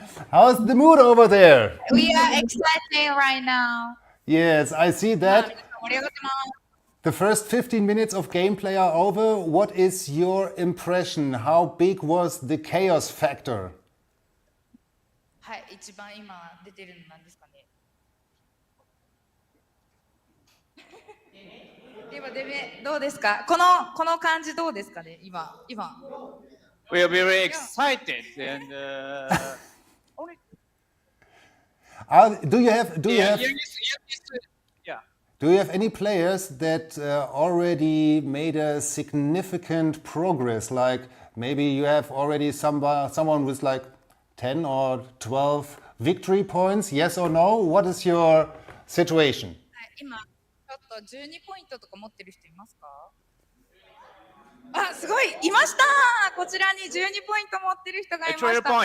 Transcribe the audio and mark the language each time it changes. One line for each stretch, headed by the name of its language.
English: How's the mood over there? We are excited right now. Yes, I see that. The first 15 minutes of gameplay are over. What is your impression? How big was the chaos factor?
Japanese: はい、一番今出てるのなんですかね。でもどうですか？この感じどうですかね？今。
English: We are very excited and Do you have any players that already made a significant progress? Like maybe you have already someone with like 10 or 12 victory points? Yes or no? What is your situation?
Japanese: 今ちょっと12ポイントとか持ってる人いますか？あ、すごいいました。こちらに12ポイント持ってる人がいました。